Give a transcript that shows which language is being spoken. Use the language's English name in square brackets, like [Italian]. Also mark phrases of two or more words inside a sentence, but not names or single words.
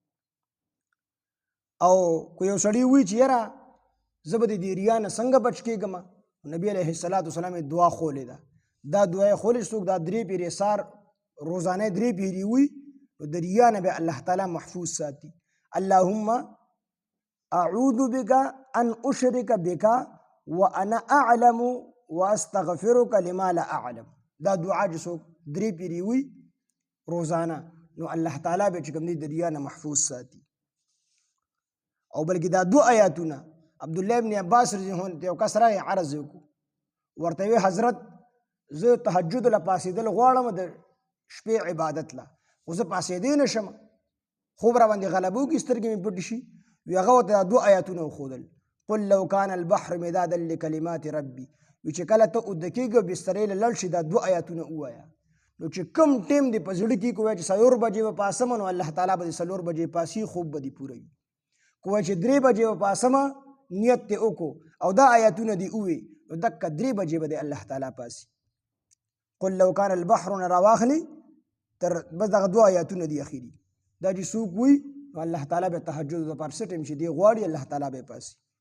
[Pashto] او که یو سړی وي چې یاره زه به د دې ریا نه څنګه بچ کېږم، نبي [Arabic] علیه السلام [Pashto] یې دعا خولې ده. دا دعا یې خولې څوک دا 3 پیرې سار روزانه 3 پیرې وي نو د ریا نه به الله تعالی محفوظ ساتي. [Arabic] اللهم اعوذ بك ان اشرك بك وانا اعلم واستغفرك لما لا اعلم. [Pashto] دا دعا چې څوک 3 پیرې وي روزانه نو الله تعالی به چې کوم دی د ریا نه محفوظ ساتي. او بلکې دا 2 آیاتونه عبد الله ابن عباس [Arabic] رضی الله عنه [Pashto] یو کس راغی عرض وکړو، ورته وی حضرت زه تهجد له پاسېدل غواړم د شپې عبادت له، خو زه پاسېدی نه شم، خوب را باندې غلبه وکړي، سترګې مې پټې شي. وی هغه ورته 2 آیاتونه وښودل، [Arabic] قل لو کان البحر مدادا لکلمات ربي، [Pashto] وی چې کله ته اوده کېږې او بسترې له لړ شي دا 2 آیاتونه ووایه. نو چې کم ټیم دې په زړه کې کوی چې 4 بجې به پاسم نو الله تعالی به 4 بجې پاسي، خوب به دې پوره وي. کوی چې 3 بجې به پاسم نیت دې وکړو او دا آیاتونه دې ووي نو دقه 3 بجې به دې الله تعالی پاسي. [Arabic] قل لو کان البحر [Pashto] نه راواخلي تر بس دغه 2 آیاتونه دي اخیری. دا چې څوک وي نو الله تعالی به تهجد د پر ټیم چې دی غواړي الله تعالی به پاسي.